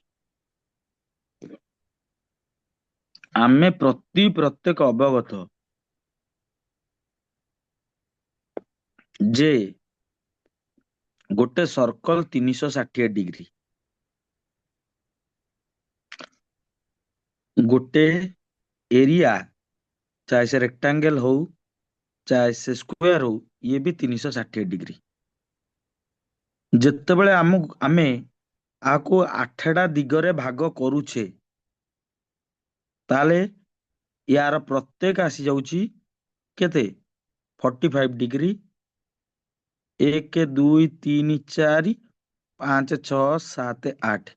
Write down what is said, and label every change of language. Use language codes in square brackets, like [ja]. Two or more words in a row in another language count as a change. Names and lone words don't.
[or] ଆମେ ପ୍ରତ୍ୟେକ ଅବଗତ ଯେ ଗୋଟେ ସର୍କଲ 360 ଡିଗ୍ରୀ, ଗୋଟେ ଏରିଆ ଚାहे ସେ [hi] रेक्टेंगल हो चाहे से स्क्वायर हो, ये भी 360 डिग्री। [or] ଯେତେବେଳେ ଆମେ ଆକୁ 8ଟା ଦିଗରେ ଭାଗ କରୁଛେ ତାହେଲେ ୟାର ପ୍ରତ୍ୟେକ ଆସି ଯାଉଛି କେତେ? 45 ଡିଗ୍ରୀ। 1 2 3 4 5 6 7 8।